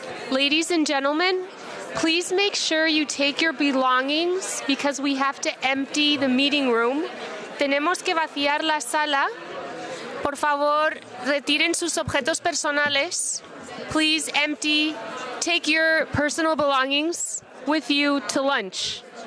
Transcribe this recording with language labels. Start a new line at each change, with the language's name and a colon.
English: Ladies and gentlemen, please make sure you take your belongings because we have to empty the meeting room.
Spanish: Tenemos que vaciar la sala. Por favor, retiren sus objetos personales.
English: Please take your personal belongings with you to lunch.